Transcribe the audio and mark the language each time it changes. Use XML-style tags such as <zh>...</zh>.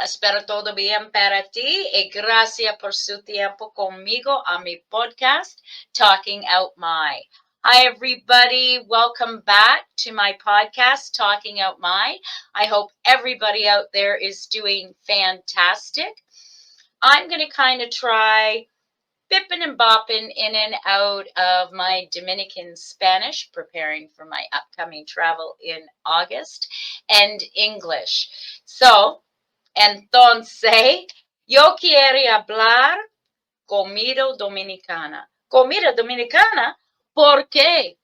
<es>Espero todo bien para ti y gracias por su tiempo conmigo a mi podcast, Talking Out My.</es> <en>Hi, everybody. Welcome back to my podcast, Talking Out My. I hope everybody out there is doing fantastic. I'm going to kind of try bipping and bopping in and out of my Dominican Spanish, preparing for my upcoming travel in August, and English.</en> <es>So, entonces, yo quiero hablar comida dominicana. Comida dominicana, ¿por qué?</es>